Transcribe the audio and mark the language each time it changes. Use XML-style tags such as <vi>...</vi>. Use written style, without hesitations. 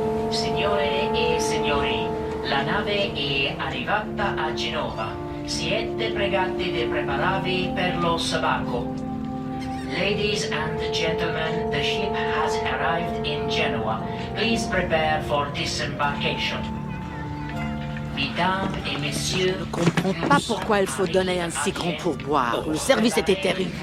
<it>Signore e signori, la nave è arrivata giunta a Genova. Siete pregati di prepararvi per lo sbarco.</it> <en>Ladies and gentlemen, the ship has arrived in Genoa. Please prepare for disembarkation.</en> <fr>Mesdames et messieurs... Je ne comprends pas pourquoi il faut donner un si grand pourboire. Le service était terrible.</fr>